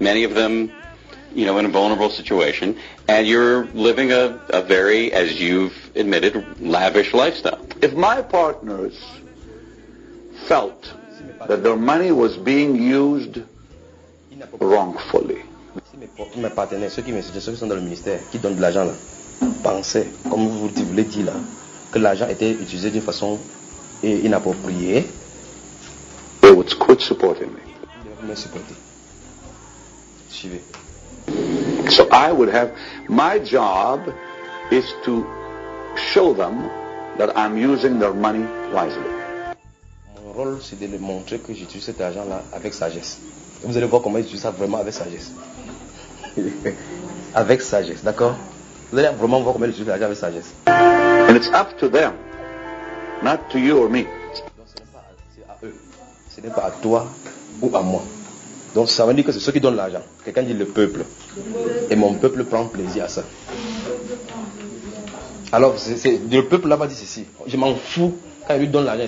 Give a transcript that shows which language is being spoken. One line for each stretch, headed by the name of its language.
English: Many of them, you know, in a vulnerable situation, and you're living a very, as you've admitted, lavish lifestyle. If my partners felt that their money was being used wrongfully,
French: mes partenaires, ceux qui me suggèrent, ceux qui sont dans le ministère, qui donnent de l'argent là, pensaient, comme vous voulez dire là, que l'argent était utilisé d'une façon inappropriée,
English: they would quit supporting me.
French: Suivez.
English: So I would have, my job is to show them that I'm using their money wisely.
French: Mon rôle c'est de leur montrer que j'utilise cet argent là avec sagesse. Et vous allez voir comment j'utilise ça vraiment avec sagesse. Avec sagesse, d'accord? Vous allez vraiment voir comment j'utilise l'argent avec sagesse.
English: And it's up to them, not to you or me.
French: Donc ce n'est pas à eux, ce n'est pas à toi ou à moi. Donc ça veut dire que c'est ceux qui donnent l'argent. Quelqu'un dit le peuple. Et mon peuple prend plaisir à ça. Alors, c'est le peuple là-bas dit ceci. Je m'en fous quand il lui donne l'argent.